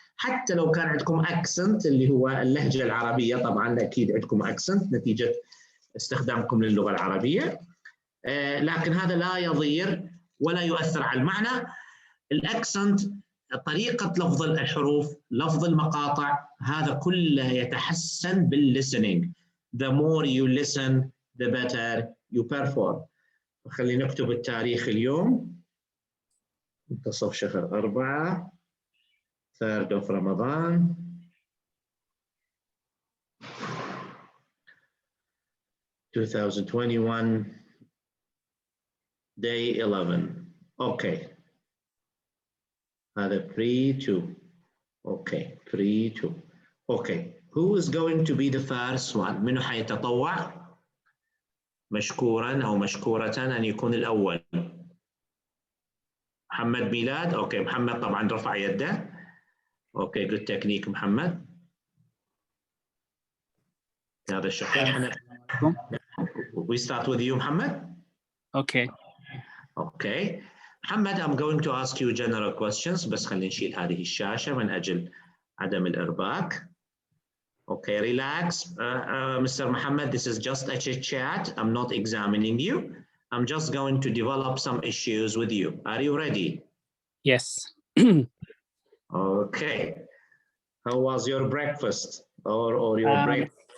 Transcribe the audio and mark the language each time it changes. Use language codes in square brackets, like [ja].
[ar] حتى لو كان عندكم accent اللي هو اللهجة العربية، طبعا أكيد عندكم accent نتيجة استخدامكم للغة العربية، لكن هذا لا يضير ولا يؤثر على المعنى. الأكسنت، طريقة لفظ الحروف، لفظ المقاطع، هذا كله يتحسن بالlistening. [en] The more you listen the better you perform. [ar] خلينا نكتب التاريخ اليوم، منتصف شهر 4 [en] 3rd of Ramadan 2021 day 11. [ar] Okay. هذا pre-2. [en] Okay, pre-2. Okay. Who is going to be the first one؟ [ar] منو حيتطوع مشكورا أو مشكورة أن يكون الأول؟ محمد ميلاد. أوكي، محمد طبعا رفع يده. [en] Okay, good technique محمد. [ar] هذا الشكل. [en] We start with you محمد. Okay. Okay. [ar] محمد, [en] I'm going to ask you general questions, [ar] بس خلينا نشيل هذه الشاشة من أجل عدم الإرباك. [en] Okay, relax. Mr. Muhammad, this is just a chit chat. I'm not examining you. I'm just going to develop some issues with you. Are you ready? Yes. Okay. How was your breakfast or your break?